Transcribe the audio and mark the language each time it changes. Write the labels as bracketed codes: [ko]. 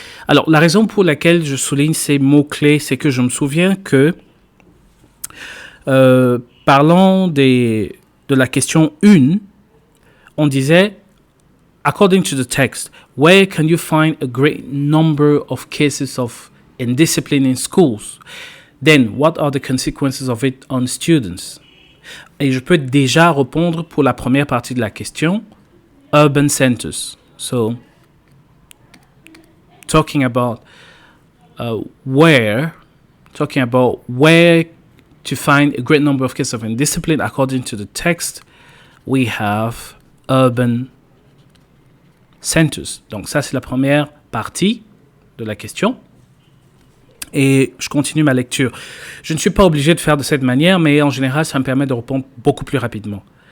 [fr] Alors, la raison pour laquelle je souligne ces mots-clés, c'est que je me souviens que, parlant de la question 1, on disait, [en] according to the text, where can you find a great number of cases of indiscipline in schools? Then, what are the consequences of it on students? [fr] Et je peux déjà répondre pour la première partie de la question, [en] urban centers. So, talking about where to find a great number of cases of indiscipline, according to the text, we have urban centers. [fr] Donc ça, c'est la première partie de la question. Et je continue ma lecture. Je ne suis pas obligé de faire de cette manière, mais en général, ça me permet de répondre beaucoup plus rapidement.